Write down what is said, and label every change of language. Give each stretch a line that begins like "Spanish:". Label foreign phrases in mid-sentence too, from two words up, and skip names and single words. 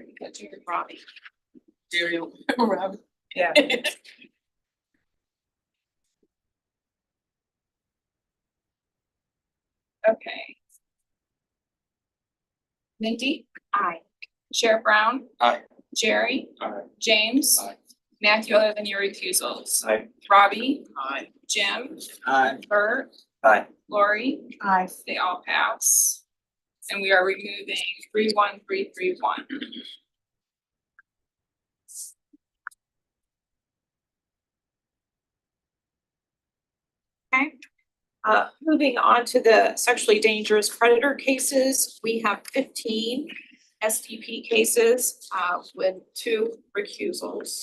English: Jerry, Robbie. Jerry, Rob. Yeah. Okay. Mindy. Aye. Sheriff Brown. Aye. Jerry. Aye. James. Aye. Matthew, other than your recusals? Aye. Robbie, Aye. Jim, Aye. Bert, Aye. Lori, Aye. they all pass. And we are removing 31331. Okay. Moving on to the sexually dangerous predator cases, we have 15 SDP cases, with 2 recusals.